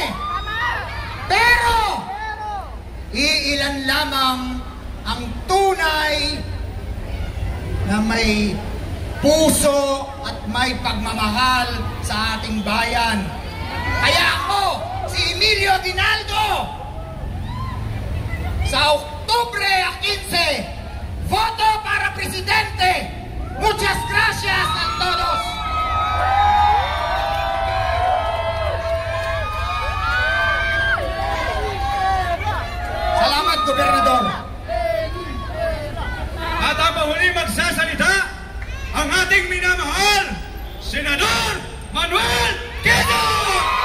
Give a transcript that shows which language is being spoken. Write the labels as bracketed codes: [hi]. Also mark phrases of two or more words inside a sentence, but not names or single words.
[tl] Pero, iilan lamang ang tunay na may puso at may pagmamahal sa ating bayan. Kaya ako, si Emilio Aguinaldo, sa Oktubre 15, [es] voto para presidente. Muchas gracias a todos. [tl] Salamat, Gobernador. At ang mahuli magsasalita, ang ating minamahal, Senador Manuel Quezon!